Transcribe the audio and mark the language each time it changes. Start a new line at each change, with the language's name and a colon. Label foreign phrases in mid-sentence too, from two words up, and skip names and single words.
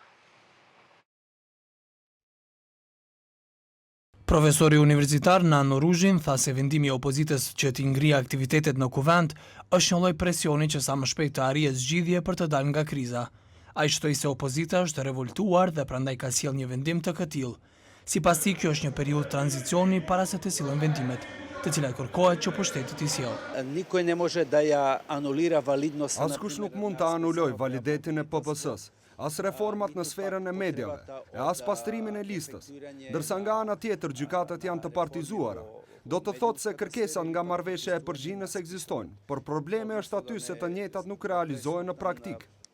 Albanian: Profesori universitar Nano Ruzhin tha se vendimi i opozitës që t'i ngrihë aktivitetet në kuvent është një lloj presioni që sa më shpejt të arrijë zgjidhje për të dalë nga kriza. Ai shtoi se opozita është revoltuar dhe prandaj ka sjellë një vendim të këtillë. Sipas tij, kjo është një periudhë tranzicioni para se të sillen vendimet, të cilat kërkohet që pushteti t'i sjellë.
Macedonian: Nikoj ne može da ja anulira validnost.
Albanian: Askush nuk mund ta anuloj validitetin e PPS-s. as reformat në sferën e medjave, e as pastrimin e listës, ndërsa nga ana tjetër gjykatat janë të partizuara. Do të thotë se kërkesat nga marrëveshja e Përzhinës ekzistojnë, por problemi është aty se të njëjtat nuk realizohen në praktik.